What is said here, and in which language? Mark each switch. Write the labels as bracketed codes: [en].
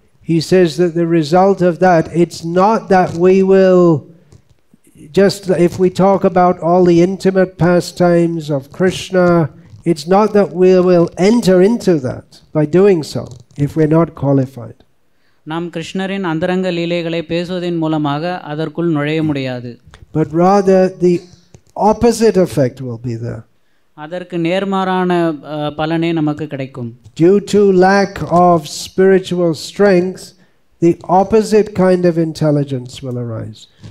[en] he says that the result of that, it's not that we will just, if we talk about all the intimate pastimes of Krishna, it's not that we will enter into that by doing so if we're not qualified. [ta] நாம் கிருஷ்ணரின் அந்தரங்க லீலைகளை பேசுவதன் மூலமாக அதற்குள் நுழைய முடியாது. [en] But rather the opposite effect will be there. [ta] அதற்கு நேர்மாறான பலனே நமக்கு கிடைக்கும். [en] Due to lack of spiritual strength, the opposite kind of intelligence will arise.